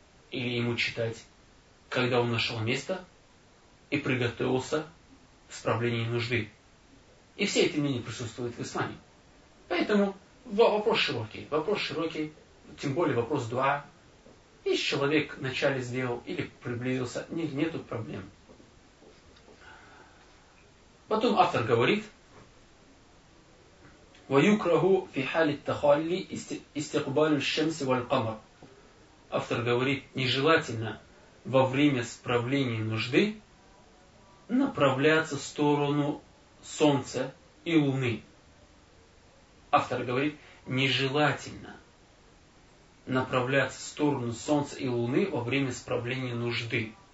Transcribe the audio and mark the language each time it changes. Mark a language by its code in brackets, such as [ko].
[ru] Или ему читать, когда он нашел место и приготовился к справлению нужды. И все эти мнения присутствуют в исламе. Поэтому вопрос широкий. Вопрос широкий, тем более вопрос дуа. И человек вначале сделал или приблизился, нету проблем. Потом автор говорит, [ar] وَيُكْرَهُ فِي حَالِ التَّخَالِّ إِسْتِقْبَالُ الشَّمْسِ وَالْقَمَرُ. [ru] Автор говорит, нежелательно во время справления нужды направляться в сторону Солнца и Луны. Автор говорит, нежелательно направляться в сторону Солнца и Луны во время справления нужды.